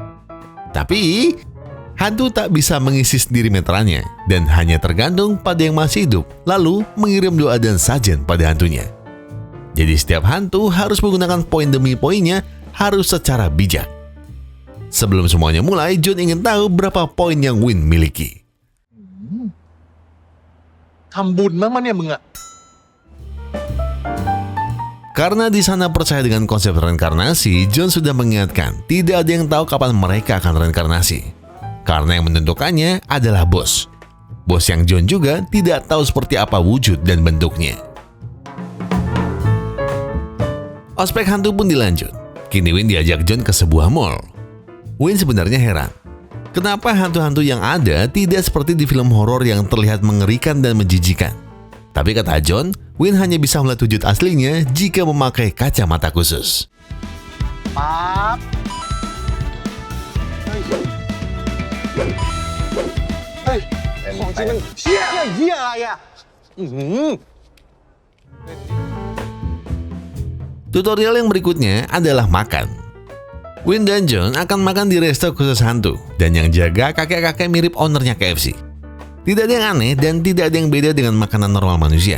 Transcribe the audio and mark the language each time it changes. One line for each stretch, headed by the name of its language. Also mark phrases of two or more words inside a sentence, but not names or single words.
Indonesian: Tapi, hantu tak bisa mengisi sendiri meterannya dan hanya tergantung pada yang masih hidup, lalu mengirim doa dan sajen pada hantunya. Jadi setiap hantu harus menggunakan poin demi poinnya, harus secara bijak. Sebelum semuanya mulai, John ingin tahu berapa poin yang Win miliki.
Thai: ทำบุญมั้งมันเนี่ยมึงอะ
Indonesian: Karena di sana percaya dengan konsep reinkarnasi, John sudah mengingatkan tidak ada yang tahu kapan mereka akan reinkarnasi. Karena yang menentukannya adalah bos. Bos yang John juga tidak tahu seperti apa wujud dan bentuknya. Ospek hantu pun dilanjut. Kini Win diajak John ke sebuah mall. Win sebenarnya heran. Kenapa hantu-hantu yang ada tidak seperti di film horor yang terlihat mengerikan dan menjijikan? Tapi kata John, Win hanya bisa melihat wujud aslinya jika memakai kacamata khusus.
Thai: ปั๊บเฮ้ยของจริงมันเชี่ยเหี้ยอะไรอะ
Indonesian: Tutorial yang berikutnya adalah makan. Win dan John akan makan di resto khusus hantu, dan yang jaga kakek-kakek mirip ownernya KFC. Tidak ada yang aneh dan tidak ada yang beda dengan makanan normal manusia.